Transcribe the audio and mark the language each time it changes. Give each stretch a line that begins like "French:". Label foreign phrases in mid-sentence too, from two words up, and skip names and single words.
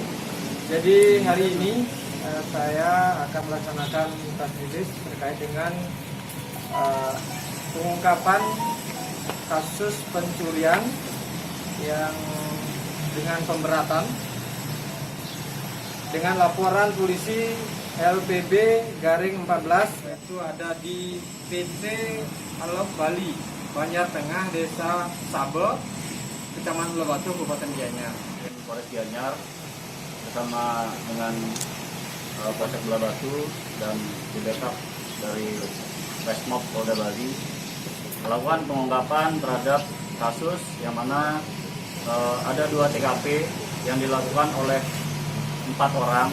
Indonesian: Jadi hari ini saya akan melaksanakan tes rilis terkait dengan pengungkapan kasus pencurian yang dengan pemberatan dengan laporan polisi LPB Garing 14 itu ada di PT Alok Bali, Banjar Tengah, Desa Sabe, Kecamatan Lebatu, Kabupaten Gianyar. Polres Gianyar bersama dengan Polsek Lebatu dan di backup dari Resmob Polda Bali melakukan pengungkapan terhadap kasus yang mana ada 2 TKP yang dilakukan oleh 4 orang.